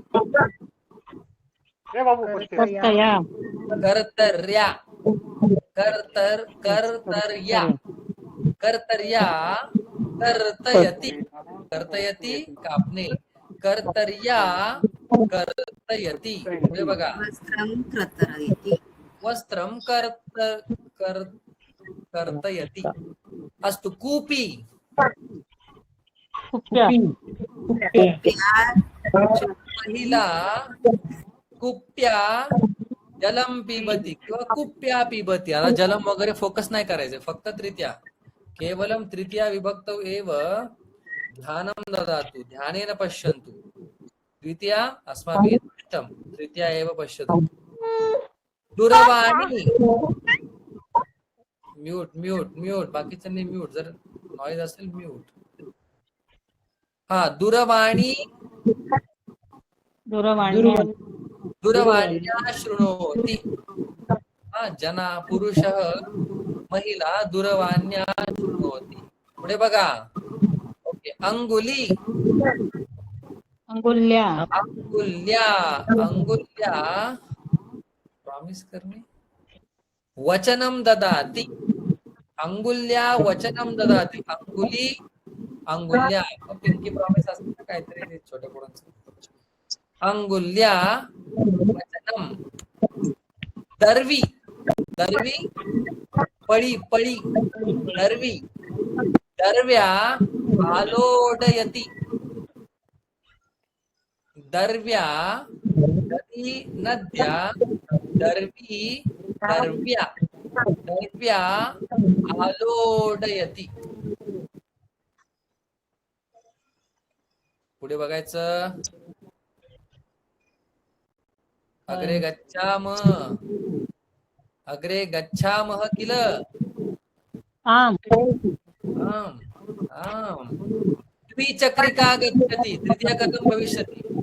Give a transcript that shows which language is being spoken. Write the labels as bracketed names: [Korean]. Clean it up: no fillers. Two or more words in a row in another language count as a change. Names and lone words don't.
[Sanskrit] कर्तया, कर्तर्या, कर्तर्या, कर्तर्या कर्तयति, कर्तयति कापणे, कर्तर्या कर्तयति। [Marathi] पुढे बघा, [Sanskrit] वस्त्रं कर्तयति, वस्त्रं कर्तयति। अस्तु, कूपी, कुप्या, महिला कुप्या जलम पिबती किंवा कुप्या पिबती। [Marathi] आता जलम वगैरे फोकस नाही करायचं, फक्त तृतीया, [Sanskrit] केवलम तृतीया विभक्त एव ध्यानं ददातु, ध्यानेन पश्यन्तु। द्वितीया अस्माभिः दृष्टं, तृतीया एव पश्यतु। दूरवाणी, [English] mute mute mute, [Marathi] बाकीच्यांनी म्यूट, जर नॉइज असेल म्यूट। हा, [Sanskrit] दूरवाणी, दूरवाण्या, दूरवाण्या शृणोति. जना पुरुषः महिला दूरवाण्या शृणोति. [Marathi] पुढे बघा. ओके. [Sanskrit] अंगुली अंगुल्या अंगुल्या अंगुल्या [Marathi] प्रॉमिस करणे [Sanskrit] वचनम ददाति. अंगुल्या वचनम ददाति. [Marathi] अंगुली अंगुल्या [English] pinky promise [Marathi] असतं ना काहीतरी छोट्या पोरांचं. [Sanskrit] अंगुल्या वचनम. दर्वी दर्वी [Marathi] पळी पळी [Sanskrit] दर्वी दर्व्या आलोडयति. दर्व्या नदी नद्या दर्वी दर्व्या दर्व्या आलोडयति. [Marathi] पुढे बघायचं. [Sanskrit] अग्रे गच्छामः किल. [Marathi] आम आम आम. [Sanskrit] द्विचक्रिका गच्छति. तृतीया कथं भविष्यति.